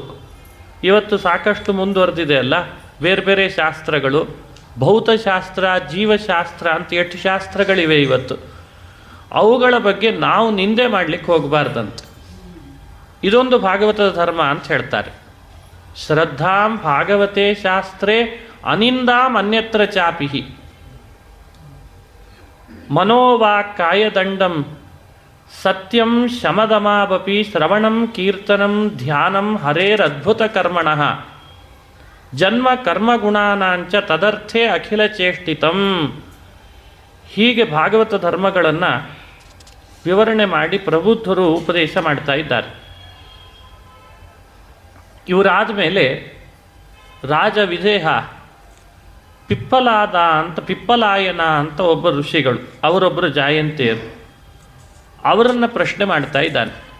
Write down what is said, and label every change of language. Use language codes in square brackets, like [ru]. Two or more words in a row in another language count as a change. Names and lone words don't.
[kn] ಇವತ್ತು ಸಾಕಷ್ಟು ಮುಂದುವರೆದಿದೆ ಅಲ್ಲ, ಬೇರೆ ಬೇರೆ ಶಾಸ್ತ್ರಗಳು, ಭೌತಶಾಸ್ತ್ರ, ಜೀವಶಾಸ್ತ್ರ ಅಂತ 8 ಶಾಸ್ತ್ರಗಳಿವೆ ಇವತ್ತು. ಅವುಗಳ ಬಗ್ಗೆ ನಾವು ನಿಂದೆ ಮಾಡಲಿಕ್ಕೆ ಹೋಗಬಾರ್ದಂತೆ. ಇದೊಂದು ಭಾಗವತದ ಧರ್ಮ ಅಂತ ಹೇಳ್ತಾರೆ. [sa] ಶ್ರದ್ಧಾಂ ಭಾಗವತೆ ಶಾಸ್ತ್ರೇ ಅನಿಂದಾಂ ಅನ್ಯತ್ರ ಚಾಪಿಹಿ. ಮನೋವಾಕ್ಕಾಯದಂಡಂ ಸತ್ಯಂ ಶಮದಮಾವಪಿ ಶ್ರವಣಂ ಕೀರ್ತನಂ ಧ್ಯಾನಂ ಹರೇರದ್ಭುತ ಕರ್ಮಣಃ ಜನ್ಮ ಕರ್ಮಗುಣಾನಾಂಚ ತದರ್ಥೇ ಅಖಿಲ ಚೇಷ್ಟಿತಂ. [kn] ಹೀಗೆ ಭಾಗವತ ಧರ್ಮಗಳನ್ನು ವಿವರಣೆ ಮಾಡಿ ಪ್ರಬುದ್ಧರು ಉಪದೇಶ ಮಾಡ್ತಾ ಇದ್ದಾರೆ. ಇವರಾದ ಮೇಲೆ ರಾಜ ವಿದೇಹ ಪಿಪ್ಪಲಾಯನ ಅಂತ ಒಬ್ಬ ಋಷಿಗಳು, ಅವರೊಬ್ಬರು ಜಾಯಂತಿಯರು, ಅವರನ್ನು ಪ್ರಶ್ನೆ ಮಾಡ್ತಾ ಇದ್ದಾನೆ.